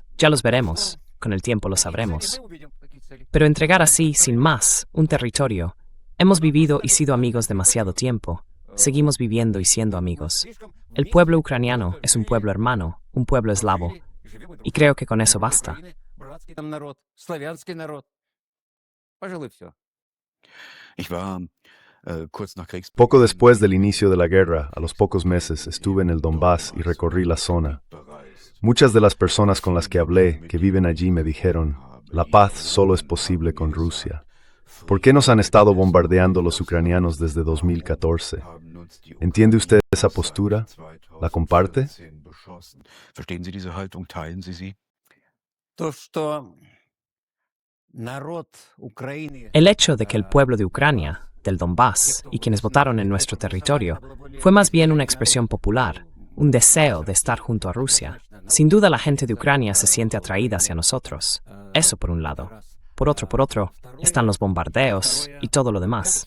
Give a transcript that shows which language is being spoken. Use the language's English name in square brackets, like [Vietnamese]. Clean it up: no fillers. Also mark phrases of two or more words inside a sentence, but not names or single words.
[Spanish] Ya los veremos, con el tiempo lo sabremos. Pero entregar así, sin más, un territorio. Hemos vivido y sido amigos demasiado tiempo. Seguimos viviendo y siendo amigos. El pueblo ucraniano es un pueblo hermano, un pueblo eslavo. Y creo que con eso basta. [German] Ich war kurz nach Kriegsbeginn [Spanish] Poco después del inicio de la guerra, a los pocos meses, estuve en el Donbass y recorrí la zona. Muchas de las personas con las que hablé, que viven allí, me dijeron, la paz solo es posible con Rusia. ¿Por qué nos han estado bombardeando los ucranianos desde 2014? ¿Entiende usted esa postura? ¿La comparte? [German] Verstehen Sie diese Haltung? Teilen Sie sie? [Russian] То, что народ Украины... [Spanish] El hecho de que el pueblo de Ucrania, del Donbass, y quienes votaron en nuestro territorio, fue más bien una expresión popular, un deseo de estar junto a Rusia. Sin duda la gente de Ucrania se siente atraída hacia nosotros. Eso por un lado. Por otro, están los bombardeos y todo lo demás.